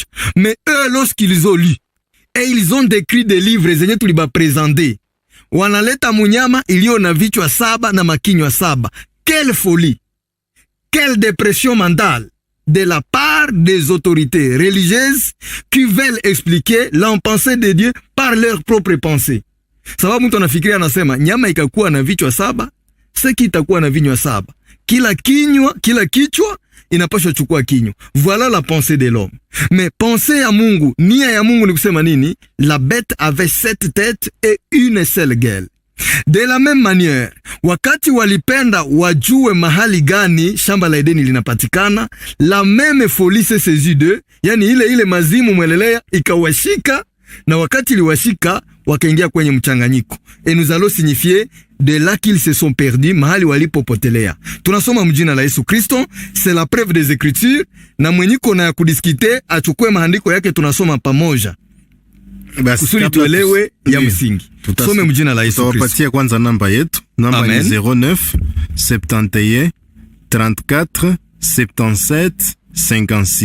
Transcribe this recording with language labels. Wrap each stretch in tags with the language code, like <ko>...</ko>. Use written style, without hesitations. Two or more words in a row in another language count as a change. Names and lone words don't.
<fr>Mais eux lorsqu'ils ont lu et ils ont décrit des livres</fr> <sw>zenye tuliba</sw> <fr>présenter,</fr> <sw>wanaleta munyama ilio na vichwa 7 na makinywa 7.</sw> <fr>Quelle folie! Quelle dépression mentale de la part des autorités religieuses qui veulent expliquer l'empensée de Dieu par leur propre pensée.</fr> <sw>Sababu mtu anafikiria anasema nyama ikakuwa na vichwa 7, seki itakuwa na vinywa 7. Kila kichwa inapaswa chukua kinywa.</sw> <fr>Voilà la pensée de l'homme. Mais pensée</fr> <sw>ya Mungu, nia ya Mungu ni kusema nini?</sw> <fr>La bête avait 7 têtes et une seule gueule. De la même manière,</fr> <sw>wakati walipenda wajue mahali gani shamba la Edeni linapatikana,</sw> <fr>la même folie se saisit d'eux,</fr> <sw>yani ile mazimu mwelelea ikawashika, na wakati liwashika wakaingia kwenye mchanganyiko.</sw> <fr>Et nous allons signifier de là qu'ils se sont perdus,</fr> <sw>mahali walipopotelea. Tunasoma mjina la Yesu Kristo,</sw> <fr>c'est la preuve des Écritures,</fr> <sw>na mwenyiko na kudiskite achukue maandiko yake tunasoma pamoja. Kusudi tuelewe ya msingi. Tusome mjina la Yesu Kristo. Tutawapatia kwanza namba yetu. Namba ni 09 71 34 77 56.</sw>